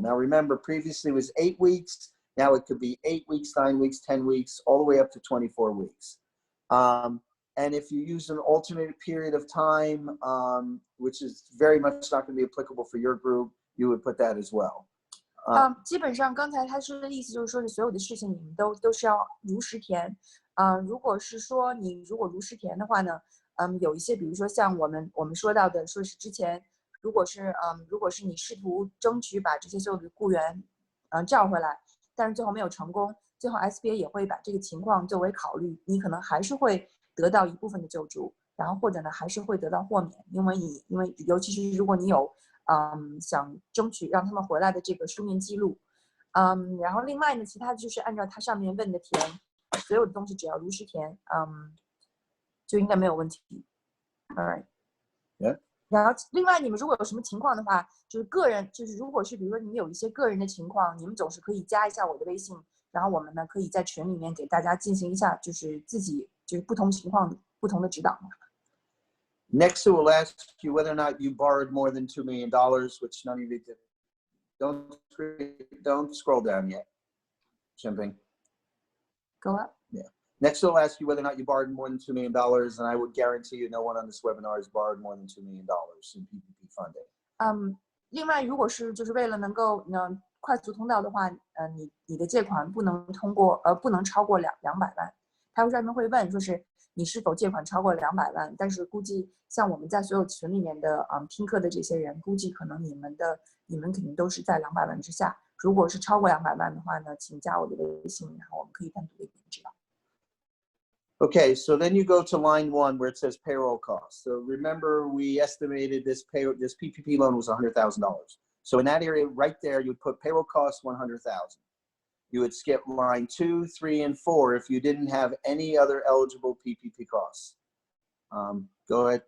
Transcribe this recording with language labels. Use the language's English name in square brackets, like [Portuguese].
[English] Now, remember, previously it was 8 weeks. Now it could be 8 weeks, 9 weeks, 10 weeks, all the way up to 24 weeks. And if you use an alternate period of time, which is very much not going to be applicable for your group, you would put that as well. [Chinese] 基本上刚才他说的意思就是说是所有的事情你们都是要如实填。如果是说你如果如实填的话呢，有一些比如说像我们说到的，说是之前如果是你试图争取把这些所有的雇员召回来，但是最后没有成功，最后 SBA 也会把这个情况作为考虑，你可能还是会得到一部分的救助，然后或者呢还是会得到豁免，因为尤其是如果你有想争取让他们回来的这个书面记录，然后另外呢，其他就是按照它上面问的填，所有的东西只要如实填，就应该没有问题。 [English] Alright. Yeah. [Chinese] 然后另外你们如果有什么情况的话，就是个人，就是如果是比如说你们有一些个人的情况，你们总是可以加一下我的微信，然后我们呢可以在群里面给大家进行一下就是自己就是不同情况不同的指导。 [English] Next, it will ask you whether or not you borrowed more than $2 million, which none of you did. Don't scroll down yet. Jumping. Go up. Yeah. Next, it'll ask you whether or not you borrowed more than $2 million, and I would guarantee you no one on this webinar has borrowed more than $2 million in PPP funding. [Chinese] 另外，如果是就是为了能够快速通道的话，你的借款不能超过200万。他专门会问说是你是否借款超过200万，但是估计像我们在所有群里面的听课的这些人，估计可能你们肯定都是在200万之下。如果是超过200万的话呢，请加我的微信，然后我们可以单独的给你指导。 [English] Okay, so then you go to line 1 where it says payroll costs. So remember, we estimated this PPP loan was $100,000. So in that area right there, you would put payroll costs $100,000. You would skip line 2, 3, and 4 if you didn't have any other eligible PPP costs. Go ahead.